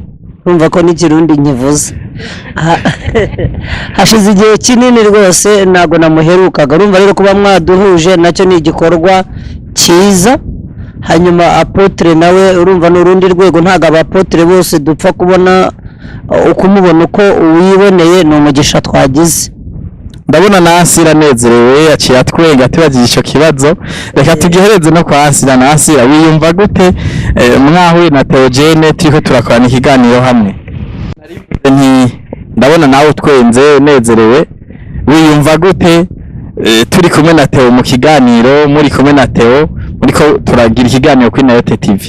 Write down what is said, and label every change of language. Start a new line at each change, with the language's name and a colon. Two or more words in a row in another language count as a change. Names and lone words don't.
Kinyarwanda: Urumva ko n'ikirundi nkivuze hashize igihe kinini rwose, ntago namuherukaga. Urumva rero kuba mwaduhuje nacyo ni igikorwa cyiza. Hanyuma Apotre nawe urumva n'urundi rwego, ntago Apotre bose dupfa kubona ukumubona uko uwiboneye. Ni umugisha twagize.
Rundi: Ndabona na Ansira anezerewe, yaciye atwenga tubagiye ico kibazo. Reka tugihereze no kwa Ansira. Na Ansira, wiyumva gute mwahuye na Theogene turiko turakorana ikiganiro hamwe? Ndabona nawe twenze unezerewe, wiyumva gute turi kumwe na Theo mu kiganiro, muri kumwe na Theo muriko turagira ikiganiro kuri Nayote TV?